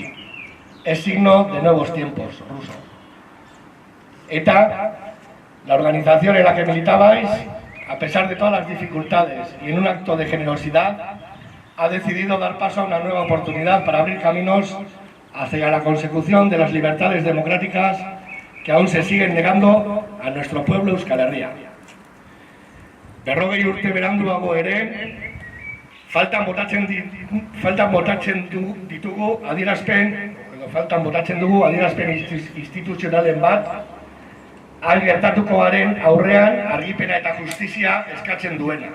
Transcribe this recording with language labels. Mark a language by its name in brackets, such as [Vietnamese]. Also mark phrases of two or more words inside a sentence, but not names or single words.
[Spanish] Es signo de nuevos tiempos, Ruso. ETA, la organización en la que militabais, a pesar de todas las dificultades y en un acto de generosidad, ha decidido dar paso a una nueva oportunidad para abrir caminos hacia la consecución de las libertades democráticas que aún se siguen negando a nuestro pueblo Euskal Herria. [Basque] 40 urte beranduago ere, faltan botatzen dugu adierazpen instituzionalen bat, hain gertatukoaren aurrean argipena eta justizia eskatzen duena.